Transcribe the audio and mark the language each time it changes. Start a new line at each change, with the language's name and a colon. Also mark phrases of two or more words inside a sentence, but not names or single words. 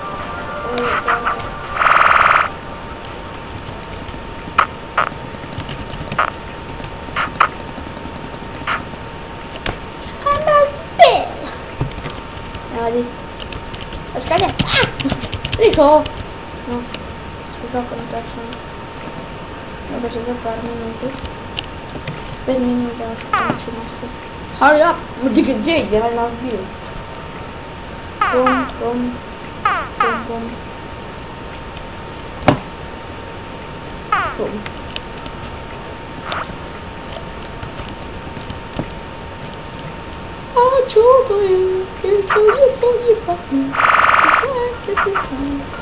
Slovak: Nevadí. Počkajte. Rýchlo. No. Spolko natáčam. Dobre, že za pár minúty. 5 minút a už končím asi.
English: Hurry up!
Slovak: Kde ideme? Nás bijú. Pum, pum. Pum, pum. Pum. A čo to je? To je pachne. Keď si sám.